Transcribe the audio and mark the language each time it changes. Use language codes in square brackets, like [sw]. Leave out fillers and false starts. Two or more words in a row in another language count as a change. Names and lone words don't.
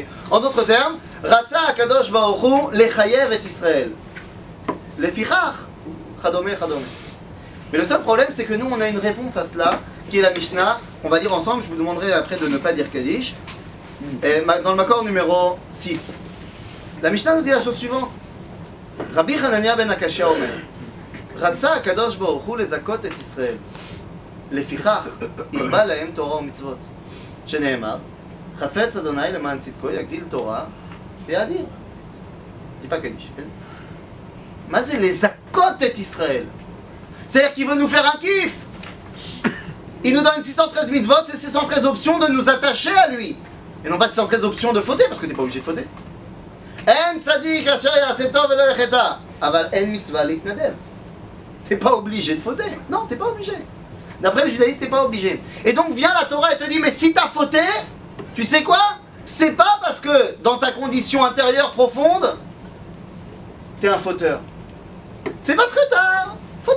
[fr] En d'autres termes, [he] רצה הקדוש ברוך הוא לחייב את ישראל. לפיכך חדומה חדומה. [fr] Mais le seul problème, c'est que nous, on a une réponse à cela, qui est la Mishnah, qu'on va dire ensemble. Je vous demanderai après de ne pas dire Kaddish. Et dans le Makor numéro 6. La Mishnah nous dit la chose suivante. [he] רבי חנניה בן עקשיא אומר. רצה הקדוש ברוך הוא לזכות את ישראל. לפיכך, הרבה להם תורה ומצוות, שנאמר, חפץ אדוני למען צדקו, יגדיל תורה ויאדיר. טיפה קדיש, כן? מה זה לזכות את ישראל? [fr] C'est-à-dire qu'il veut nous faire un kiff. Il nous donne 613 mitzvot, c'est 613 options de nous attacher à lui. Et non pas 613 options de fauter, parce que t'es pas obligé de fauter. [he] אין צדיק אשר יעשה טוב ולא יחטא, אבל אין מצווה להתנדב. [fr] T'es pas obligé de fauter. Non, t'es pas obligé. D'après le judaïsme, t'es pas obligé. Et donc vient la Torah et te dit, mais si t'as fauté, tu sais quoi? C'est pas parce que dans ta condition intérieure profonde, t'es un fauteur. C'est parce que t'as fauté.